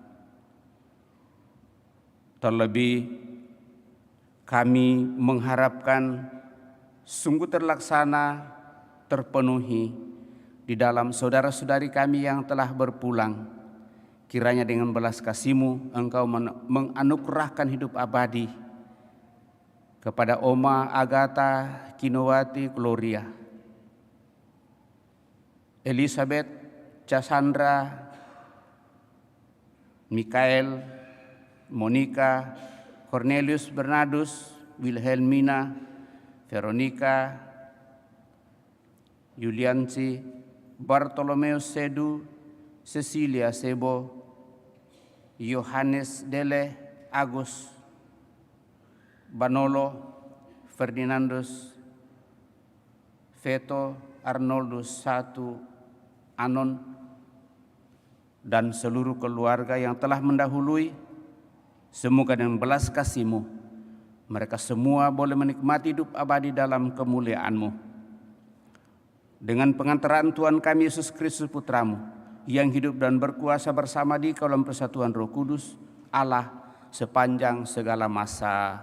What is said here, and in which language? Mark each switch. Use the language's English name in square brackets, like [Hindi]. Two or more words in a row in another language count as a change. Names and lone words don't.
[Indonesian] Terlebih, kami mengharapkan sungguh terlaksana, terpenuhi di dalam saudara-saudari kami yang telah berpulang. Kiranya dengan belas kasih-Mu Engkau menganugerahkan hidup abadi kepada Oma Agatha Kinowati Gloria, Elizabeth Cassandra, Mikael, Monica, Cornelius Bernardus, Wilhelmina, Veronica, Yuliansi, Bartolomeo Sedu, Cecilia Sebo, Yohanes Dele, Agus, Banolo, Ferdinandus, Veto, Arnoldus Satu, Anon, dan seluruh keluarga yang telah mendahului. Semoga dengan belas kasih-Mu, mereka semua boleh menikmati hidup abadi dalam kemuliaan-Mu. Dengan pengantaran Tuhan kami Yesus Kristus Putra-Mu, yang hidup dan berkuasa bersama di dalam persatuan Roh Kudus, Allah sepanjang segala masa.